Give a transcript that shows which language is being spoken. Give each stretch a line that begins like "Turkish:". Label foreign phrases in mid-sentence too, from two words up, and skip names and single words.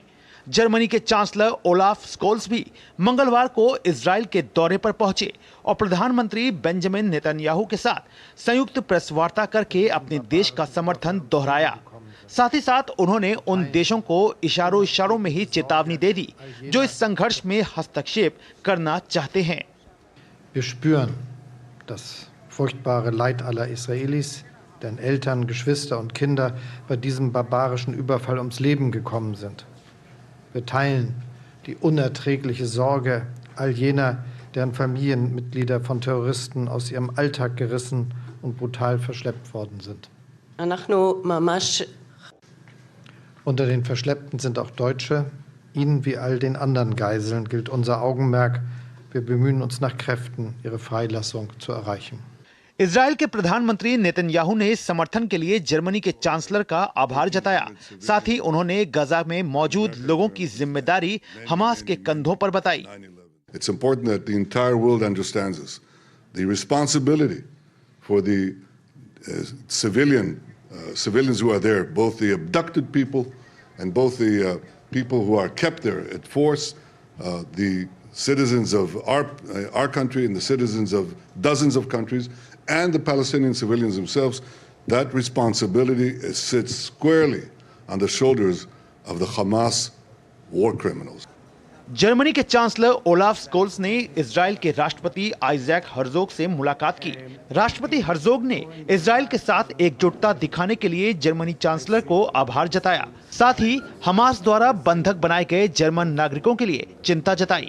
Hindi: जर्मनी के चांसलर ओलाफ स्कोल्स भी मंगलवार को इजराइल के दौरे पर पहुंचे और प्रधानमंत्री बेंजामिन नेतन्याहू के साथ संयुक्त प्रेस वार्ता करके अपने देश का समर्थन दोहराया। साथ ही साथ उन्होंने उन देशों को इशारों में ही चेतावनी दे दी जो इस संघर्ष में हस्तक्षेप करना चाहते हैं।
German: Wir spüren das furchtbare Leid aller Israelis, deren Eltern, Geschwister und Kinder bei diesem barbarischen Überfall ums Leben gekommen sind. Wir teilen die unerträgliche Sorge all jener, deren Familienmitglieder von Terroristen aus ihrem Alltag gerissen und brutal verschleppt worden sind. Unter den Verschleppten sind auch Deutsche. Ihnen wie all den anderen Geiseln gilt unser Augenmerk. Wir bemühen uns nach Kräften, ihre Freilassung zu erreichen.
Hindi: इजराइल के प्रधानमंत्री नेतन्याहू ने इस समर्थन के लिए जर्मनी के चांसलर का आभार जताया। साथ ही उन्होंने गजा में मौजूद लोगों की जिम्मेदारी हमास के कंधों पर बताई।
English: It's important that the entire world understands this. The responsibility for the civilians who are there, both the abducted people and both the people who are kept there at force, the citizens of our country and the citizens of dozens of countries, and the Palestinian civilians themselves, that responsibility sits squarely on the shoulders of the Hamas war criminals.
Hindi: जर्मनी के चांसलर ओलाफ स्कोल्स ने इजराइल के राष्ट्रपति आइजैक हर्जोग से मुलाकात की। राष्ट्रपति हर्जोग ने इजराइल के साथ एकजुटता दिखाने के लिए जर्मनी चांसलर को आभार जताया। साथ ही हमास द्वारा बंधक बनाए गए जर्मन नागरिकों के लिए चिंता जताई।